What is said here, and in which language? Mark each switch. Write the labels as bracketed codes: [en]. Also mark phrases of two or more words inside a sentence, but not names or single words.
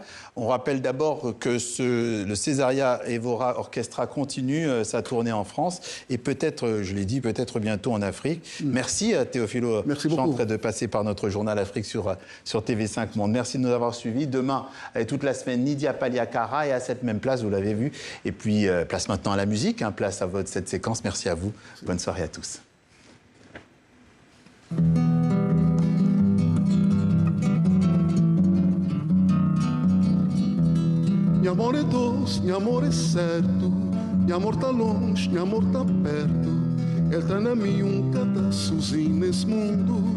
[fr] On rappelle d'abord que le Césaria Évora Orchestra continue sa tournée en France et peut-être, je l'ai dit, peut-être bientôt en Afrique. Merci Théophile Auchantre de passer par notre journal Afrique sur TV5 Monde. Merci de nous avoir suivis. Demain, toute la semaine, Nidia Paliakara et à cette même place, vous l'avez vu. Et puis, place maintenant à la musique, hein, place à cette séquence. Merci à vous. Bonne soirée à tous. [pt] Meu amor é doce, meu amor é certo. Meu amor tá longe, meu amor tá perto. Ele tá na minha pedaçozinho nesse mundo.